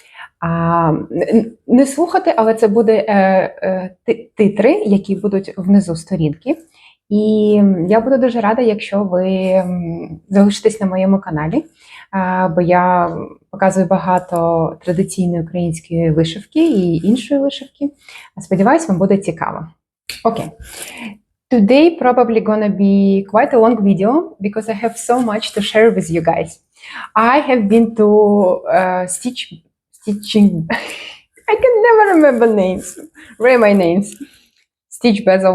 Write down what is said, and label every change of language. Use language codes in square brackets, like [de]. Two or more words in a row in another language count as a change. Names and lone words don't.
[uk] Не слухати, але це буде титри, які будуть внизу сторінки. І я буду дуже рада, якщо ви залишитесь на моєму каналі, бо я показую багато традиційної української вишивки і іншої вишивки. Сподіваюсь, вам буде цікаво. Окей. [en] Today probably gonna be quite a long video because I have so much to share with you guys. I have been to stitching. I can never remember names. Where are my names? StitchBasel.